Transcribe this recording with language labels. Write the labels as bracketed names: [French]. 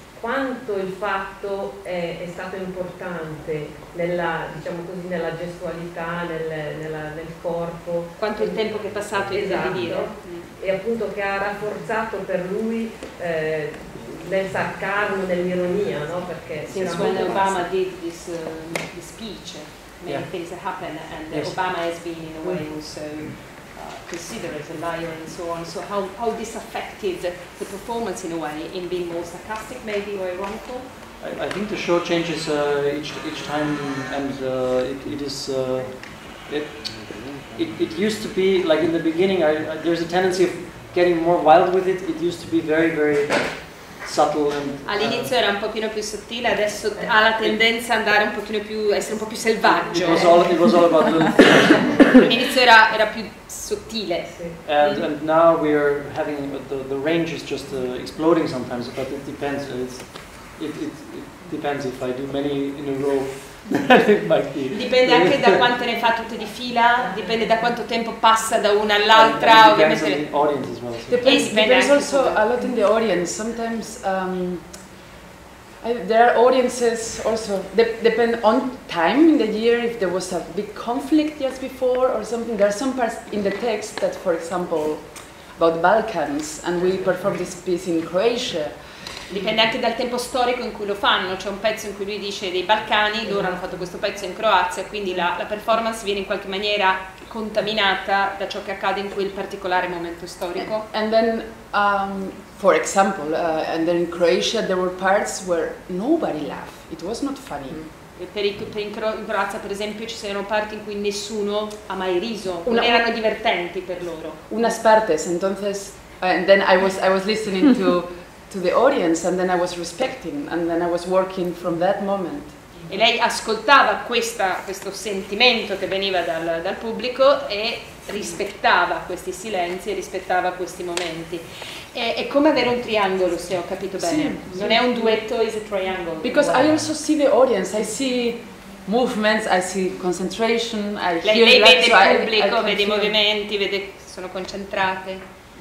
[Italian] Quanto il fatto è stato importante nella, diciamo così, nella gestualità, nel corpo. Quanto il tempo che è passato, esatto, di dire. E appunto che ha rafforzato per lui nel sarcasmo, nell'ironia, no? Perché [English] since when Obama did this speech, many things have happened, and Obama has been in a way also considered as a liar and so on. So how this affected the performance in a way, in being more sarcastic maybe or ironical? I think the show changes each time, and it is it used to be like in the beginning. There's a tendency of getting more wild with it. It used to be very, very subtle and, [Italian] all'inizio era un pochino più sottile, adesso ha la tendenza a andare un pochino più, essere un po' più selvaggio. [English] It was all about little things. [Italian] All'inizio era più sottile. [English] And now we are having the range is just exploding sometimes, but it depends. It depends if I do many in a row. [Italian] Dipende anche da quante ne fa tutte di fila, dipende da quanto tempo passa da una all'altra, ovviamente. [English] Depends also a lot in the audience. Sometimes there are audiences also depend on time in the year, if there was a big conflict just before or something. There are some parts in the text that, for example, about the Balkans, and we performed this piece in Croatia. [Italian] Dipende anche dal tempo storico in cui lo fanno, c'è un pezzo in cui lui dice dei Balcani, loro hanno fatto questo pezzo in Croazia, quindi la performance viene in qualche maniera contaminata da ciò che accade in quel particolare momento storico. [English] And then, for example, and then in Croatia there were parts where nobody laughed, it was not funny. [Italian] In Croazia per esempio ci sono parti in cui nessuno ha mai riso, non erano divertenti per loro. [Spanish] Unas partes, entonces, [English] and then I was listening to the audience, and then I was respecting, and then I was working from that moment. [Italian] E lei ascoltava questo sentimento che veniva dal pubblico e rispettava questi silenzi e rispettava questi momenti. È come avere un triangolo, se ho capito bene. Sì, non è un duetto, [English] is a triangle. Because I also see the audience, I see movements, I see concentration, I hear [Italian] lei vede [English] so [Italian] il pubblico, vede i movimenti, vede che sono concentrate.